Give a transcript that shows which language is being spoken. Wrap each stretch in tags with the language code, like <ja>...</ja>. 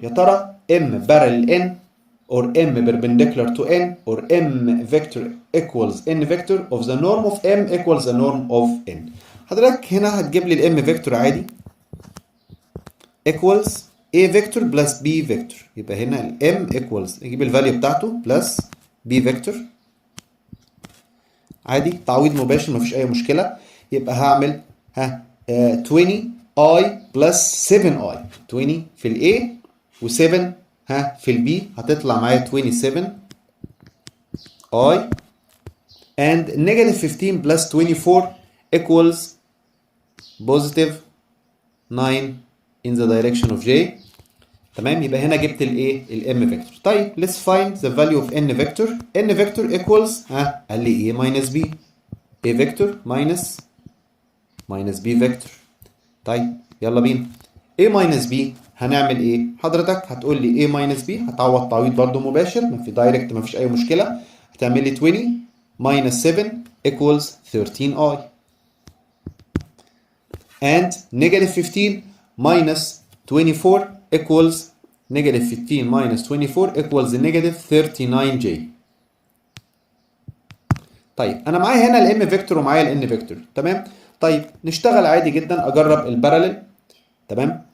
<ar>يا ترى</ar> <en>m parallel n or m perpendicular to n or m vector equals n vector of the norm of m equals the norm of n.</en> <ar>حضرتك هنا هتجيب لي</ar> <en>الm vector عادي equals a vector plus b vector.</en> <ar>يبقى هنا ال m equals نجيب الفاليو بتاعته</ar> <en>plus b vector</en> <ar>عادي تعويض مباشر مفيش اي مشكله. يبقى هعمل</ar> <en>20i plus 7i 20 في ال a و7 في ال b</en> <ar>هتطلع معايا</ar> <en>27i and negative 15 plus 24 equals positive 9 in the direction of j.</en> <ar>تمام يبقى هنا جبت الايه الام فيكتور.</ar> <en>طيب let's find the value of n vector. n vector equals</en> <ar>قال لي</ar> <en>a minus b a vector minus b vector.</en> <ar>طيب يلا بينا</ar> <en>a minus b</en> <ar>هنعمل ايه؟ حضرتك هتقول لي a minus b هتعوض تعويض برضو مباشر ما في دايركت ما فيش اي مشكله. هتعمل لي</ar> <en>20 minus 7 equals 13i and negative 15 minus 24 equals negative 15 minus 24 equals negative 39j.</en> <ar>طيب انا معايا هنا الام فيكتور ومعايا الان فيكتور. تمام. طيب نشتغل عادي جدا اجرب الباراليل. تمام.</ar>